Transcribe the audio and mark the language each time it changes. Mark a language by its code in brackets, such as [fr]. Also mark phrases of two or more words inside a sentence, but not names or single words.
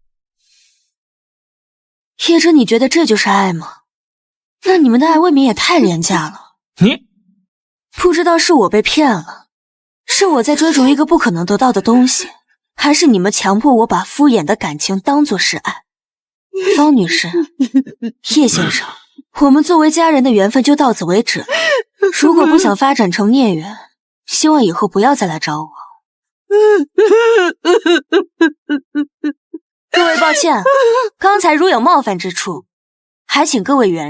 [zh] 葉真，你覺得這就是愛嗎？那你們的愛未免也太廉價了。你不知道是我被騙了，是我在追逐一個不可能得到的東西，還是你們強迫我把敷衍的感情當作是愛？方女士，葉先生，我們作為家人的緣分就到此為止了。如果不想發展成孽緣，希望以後不要再來找我。抱歉，剛才如有冒犯之處，還請各位原諒。